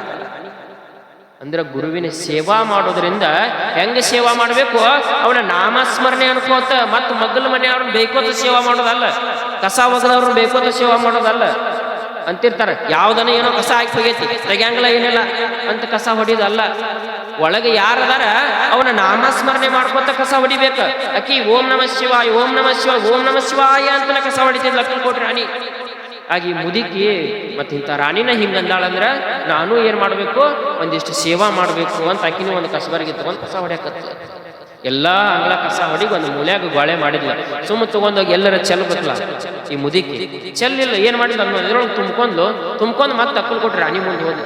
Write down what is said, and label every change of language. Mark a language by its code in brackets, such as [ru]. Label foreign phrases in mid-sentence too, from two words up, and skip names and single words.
[kn] ಅಂದ್ರೆ ಗುರುವಿನ ಸೇವಾ ಮಾಡೋದ್ರಿಂದ ಹೆಂಗ ಸೇವಾ ಮಾಡಬೇಕು, ಅವನ ನಾಮಸ್ಮರಣೆ ಅನ್ಕೋತ ಮತ್ತು ಮಗ್ಗಲ ಮನೆಯವ್ರನ್ನ ಬೇಕೋತ ಸೇವಾ ಮಾಡೋದಲ್ಲ, ಕಸ ಒಗದವ್ರನ್ನ ಬೇಕೋತ ಸೇವಾ ಮಾಡೋದಲ್ಲ. ಅಂತಿರ್ತಾರ ಯಾವ್ದನ ಏನೋ ಕಸ ಹಾಕಿ ಹೋಗೈತಿ ತೆಗ್ಯಾಂಗಲ ಏನಿಲ್ಲ ಅಂತ ಕಸ ಹೊಡಿದಲ್ಲ. ಒಳಗೆ ಯಾರದಾರ ಅವನ ನಾಮಸ್ಮರಣೆ ಮಾಡ್ಕೋತ ಕಸ ಹೊಡಿಬೇಕ. ಅಕ್ಕಿ [sa] ಓಂ ನಮಃ ಶಿವಾಯ, ಓಂ ನಮಃ ಶಿವಾಯ, ಓಂ ನಮಃ ಶಿವಾಯ [kn] ಅಂತ ಕಸ ಹೊಡಿತಿದ್ಲ ಅಕ್ಕಲಕೋಟೆ ರಾಣಿ. ಆಗಿ ಮುದುಕಿ ಮತ್ತೆ ಇಂಥ ರಾಣಿನ ಹಿಂಗಂದಾಳಂದ್ರ ನಾನು ಏನ್ ಮಾಡ್ಬೇಕು, ಒಂದಿಷ್ಟು ಸೇವಾ ಮಾಡ್ಬೇಕು ಅಂತ ಆಕಿನೂ ಒಂದು ಕಸಬರಿಗೆ ತಗೊಂಡ್ ಕಸ ಹೊಡ್ಯಾಕತ್ತ. ಎಲ್ಲಾ ಅಂಗಳ ಕಸ ಹೊಡಿಗೆ ಒಂದು ಮೂಲ್ಯಾಗ ಗೋಳೆ ಮಾಡಿದ್ಲ. ಸುಮ್ಮ ತಗೊಂಡೋಗಿ ಎಲ್ಲರ ಚೆಲ್ಬೇಕಲ್ಲ ಈ ಮುದುಕಿ. ಚೆಲ್ಲಿಲ್ಲ, ಏನ್ ಮಾಡಿಲ್ಲ ಅನ್ನೋದ್ರೊಳಗೆ ತುಂಬ್ಕೊಂಡು ಮತ್ತೆ ಅಕ್ಕಲಕೋಟೆ ರಾಣಿ ಮುಂದೆ ಹೋದ್ಲು.